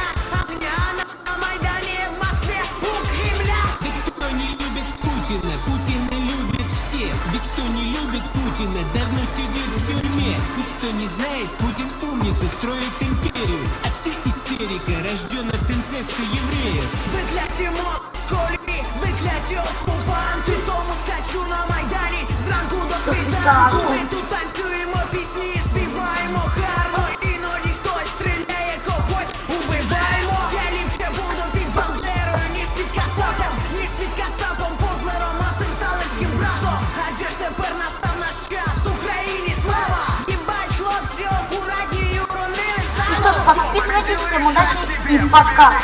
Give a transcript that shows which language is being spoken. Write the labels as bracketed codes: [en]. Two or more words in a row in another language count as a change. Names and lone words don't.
[ru] Огня на Майдане в Москве у Кремля. Да кто не любит Путина? Путина любит все. Ведь кто не любит Путина, давно сидит в тюрьме. Ведь кто не знает, Путин умница, строит империю. А ты истерика, рожден от инцеста евреев. [uk] Вигляді москалі, вигляді окупанти. Тому скачу на Майдані зранку до світанку. Ми тут танцюємо пісні, співаємо гарно. Іноді хтось стріляє, когось убиваємо. Я ліпше буду під Бандерою, ніж під Кацапом, Потлером, а цим сталинським братом. Адже ж тепер настав наш час, Україні слава. Єбать, хлопці, акуратні, [ru] уронили. Ну что ж, подписывайтесь, всем удачи и пока!